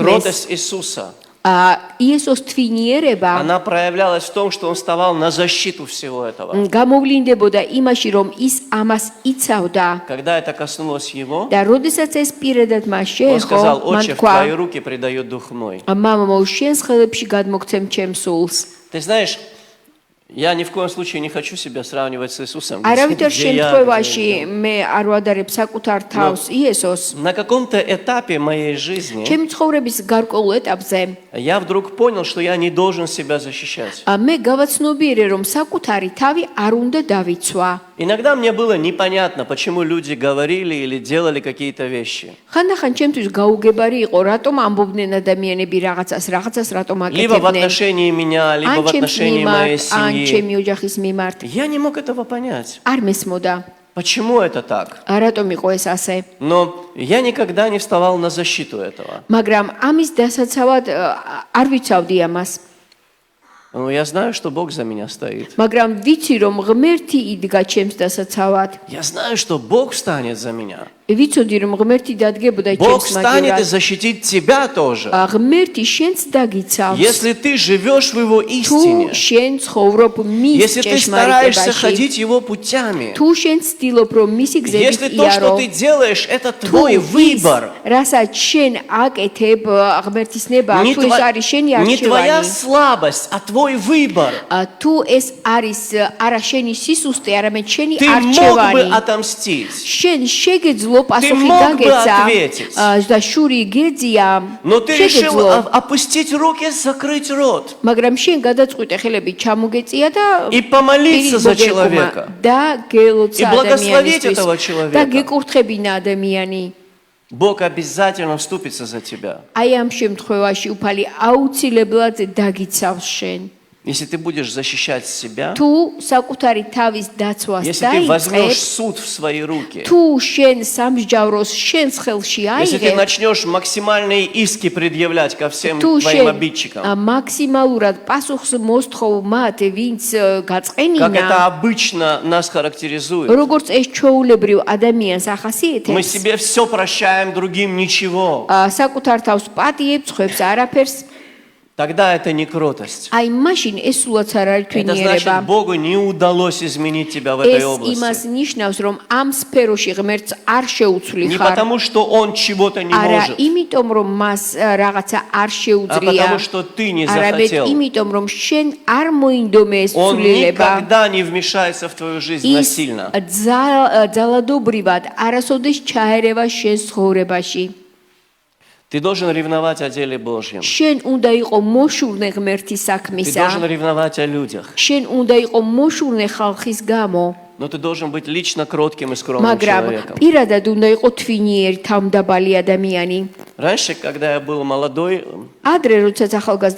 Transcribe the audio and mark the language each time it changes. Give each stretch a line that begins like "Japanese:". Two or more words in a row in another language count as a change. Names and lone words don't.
Russian: кротость Иисуса,
Georgian: იესოს თვინიერება
Russian: она проявлялась в том, что Он вставал на защиту всего этого.
Georgian: გამოვლინდებოდა იმაში, რომ ის ამას იცავდა
Russian: Когда это коснулось Его,
Georgian: და როდესაც ეს პირადად მას
Russian: Он
Georgian: შეეხო,
Russian: сказал,
Georgian: მან
Russian: «Отче, в
Georgian: თქვა,
Russian: Твои руки предает Дух мой».
Georgian: მამამო, შენს ხელებში გადმოგცემ ჩემს სულს.
Russian: Ты знаешь, Я ни в коем случае не хочу себя сравнивать с Иисусом.
Georgian: არავითარ
Russian: Где я,
Georgian: შემთხვევაში მე არ ვადარებ საკუთარ თავს იესოს.
Russian: На каком-то этапе моей жизни
Georgian: ჩემი ცხოვრების გარკვეულ ეტაპზე
Russian: я вдруг понял, что я не должен себя защищать.
Georgian: მე გავაცნობიერე, რომ საკუთარი თავი არ უნდა დავიცვა.
Russian: Иногда мне было непонятно, почему люди говорили или делали какие-то вещи.
Georgian: ხანდახან ჩემთვის გაუგებარი იყო, რატომ ამბობდნენ ადამიანები რაღაცას რატომ
Russian: Либо в
Georgian: აკეთებდნენ.
Russian: отношении меня, либо
Georgian: ან
Russian: в
Georgian: ჩემს
Russian: отношении моей
Georgian: მიმართ, ან
Russian: семьи.
Georgian: ჩემი ოჯახის მიმართ.
Russian: Я не мог этого понять.
Georgian: არ მესმოდა.
Russian: Почему это так?
Georgian: რატომ იყო ეს ასე?
Russian: Но я никогда не вставал на защиту этого.
Georgian: მაგრამ ამის დასაცავად არ ვიცავდი ამას.
Russian: Но я знаю, что Бог за меня стоит.
Georgian: მაგრამ ვიცი, რომ ღმერთი იდგა ჩემს დასაცავად.
Russian: Я знаю, что Бог встанет за меня.
Georgian: ვიცოდი, რომ ღმერთი დადგებოდა
Russian: Бог
Georgian: ჩემს
Russian: встанет и
Georgian: მაგივრად.
Russian: защитит тебя тоже.
Georgian: ღმერთი შენს დაგიცავს.
Russian: Если ты живешь в Его
Georgian: თუ
Russian: истине,
Georgian: შენ ცხოვრობ მის
Russian: если ты стараешься
Georgian: ჭეშმარიტებაში,
Russian: ходить Его путями,
Georgian: თუ შენ ცდილობ, რომ მისი გზებით
Russian: если то, что
Georgian: იარო,
Russian: ты делаешь, это
Georgian: თუ
Russian: твой
Georgian: ის,
Russian: выбор,
Georgian: რასაც შენ აკეთებ ღმერთის ნება,
Russian: не,
Georgian: თუ ეს არის შენი
Russian: не твоя
Georgian: არჩევანი,
Russian: слабость, а твой выбор,
Georgian: თუ ეს არის არა შენი სისუსტე, არამედ შენი
Russian: ты мог бы
Georgian: არჩევანი,
Russian: отомстить.
Georgian: შენ შეგეძლო პასუხი
Russian: мог бы
Georgian: გაგეცა
Russian: ответить.
Georgian: და შური გეძია,
Russian: Но ты решил
Georgian: შეგეძლო,
Russian: опустить руки, закрыть рот
Georgian: მაგრამ შენ გადაწყვიტე ხელები ჩამოგეწია და
Russian: и помолиться за человека.
Georgian: და გელოცა
Russian: И благословить
Georgian: ადამიანისთვის
Russian: этого
Georgian: და
Russian: человека.
Georgian: გეკურთხებინა ადამიანი.
Russian: Бог обязательно вступится за тебя.
Georgian: აი ამ შემთხვევაში უფალი აუცილებლად დაგიცავს შენ.
Russian: Если ты будешь защищать себя,
Georgian: თუ საკუთარი თავის დაცვას
Russian: если ты возьмешь
Georgian: დაიწყებ,
Russian: суд в свои руки,
Georgian: თუ შენ სამსჯავროს შენს ხელში
Russian: если ты
Georgian: აიღებ,
Russian: начнешь максимальные иски предъявлять ко всем
Georgian: თუ
Russian: твоим
Georgian: შენ
Russian: обидчикам,
Georgian: მაქსიმალურად პასუხს მოსთხოვ მათ, ვინც
Russian: как это
Georgian: გაწყენინა,
Russian: обычно нас характеризует,
Georgian: როგორც ეს ჩვეულებრივ ადამიანს
Russian: мы
Georgian: ახასიათებს,
Russian: себе все прощаем, другим ничего,
Georgian: საკუთარ თავს პატიებს, ხვებს არაფერს,
Russian: тогда это не кротость.
Georgian: აი მაშინ ეს სულაც არ არის
Russian: Это значит,
Georgian: თვინიერება.
Russian: Богу не удалось изменить тебя в этой
Georgian: ეს იმას
Russian: области.
Georgian: ნიშნავს, რომ ამ სფეროში ღმერთს არ შეუცვლი
Russian: Не
Georgian: ხარ.
Russian: потому, что Он чего-то не
Georgian: არა
Russian: может,
Georgian: იმიტომ, რომ მას რაღაცა არ
Russian: а
Georgian: შეუძლია,
Russian: потому, что ты не
Georgian: არამედ
Russian: захотел.
Georgian: იმიტომ, რომ შენ არ მოინდომე ეს
Russian: Он
Georgian: ცვლილება.
Russian: никогда не вмешается в твою жизнь
Georgian: ის
Russian: насильно.
Georgian: ძალადობრივად არასოდეს ჩაერევა შენ ცხოვრებაში.
Russian: Ты должен ревновать о деле Божьем.
Georgian: შენ უნდა იყო მოშურნე ღმერთის
Russian: Ты
Georgian: საქმისა.
Russian: должен ревновать о людях.
Georgian: შენ უნდა იყო მოშურნე ხალხის გამო.
Russian: Но ты должен быть лично кротким и скромным
Georgian: მაგრამ
Russian: человеком.
Georgian: პირადად უნდა იყო თვინიერი, თავმდაბალი ადამიანი.
Russian: Раньше, когда я был молодой,
Georgian: ადრე როდესაც ახალგაზრდა